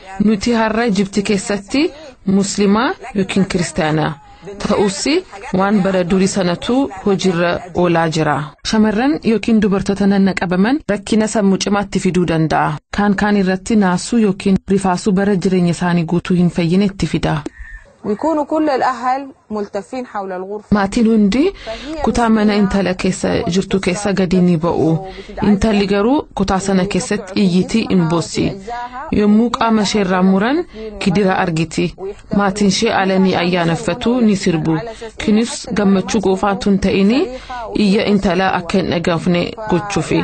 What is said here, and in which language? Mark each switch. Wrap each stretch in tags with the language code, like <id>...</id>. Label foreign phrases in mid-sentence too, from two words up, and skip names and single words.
<om>Nuti har'a Ijipti keessatti Muslimaa yookiin Kiristaanaa. ta'uusi waan bara durii sanatu hojiirra oolaa jira. Shamarran yookiin dubartoota nannaqabaman rakkina sammuu cimaatti fiduu danda'a. Kaan irratti naasuu yookiin rifaasuu bara jireenya isaanii guutuu hin fayyine itti fida.</om> <ar>ويكونوا كل الأهل ملتفين حول الغرفة.</ar> <om>maatiin hundi kutaa mana intala keessa jirtu keessa gadi ni ba'u. Intalli garuu kutaa sana keessatti iyyitii hin boossi. Yommuu qaama isheerraa muran kidira argiti. Maatiin ishee alanii ayyaaneffatu ni sirbu. Kunis gammachuu qofaatu hin ta'in iyya intala akka hin dhagahne gochuufi.</om>